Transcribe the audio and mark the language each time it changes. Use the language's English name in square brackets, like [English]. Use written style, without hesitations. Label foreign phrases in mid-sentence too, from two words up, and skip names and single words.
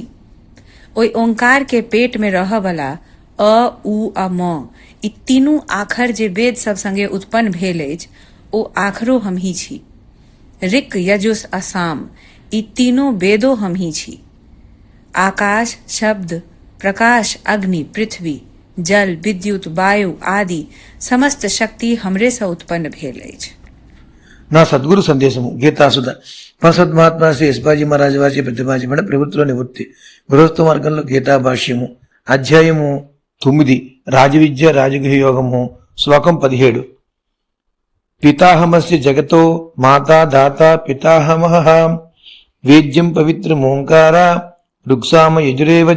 [Maithili] ओहि ओंकार के पेट में रहऽ वाला अ, उ आ म, ई तीनू आखर जे वेद सब संगे उत्पन्न भेल अछि, ओ आखरो हमही छी. ऋक्, यजुस् आ साम, ई तीनों वेदो हमही छी. आकाश, शब्द, प्रकाश, अग्नि, पृथ्वी, जल, विद्युत, वायु आदि समस्त शक्ति हमरे से उत्पन्न भेल अछि. [Telugu] నా సద్గురు సందేశము గీతాసుధ పంసద్ మహాత్మా శ్రీ ఎస్బాజీ మహారాజ్ వారి ప్రతిపాదించిన ప్రభుత్వ నివృత్తి గృహస్థ మార్గంలో గీతా భాష్యము అధ్యాయము 9 రాజవిద్య రాజగృహ యోగము శ్లోకం 17. [Sanskrit] పితాహమస్య జగతో మాతా దాత పితాహమః వేద్యం పవిత్రం ఓంకార ఋక్సామ యజురేవచ.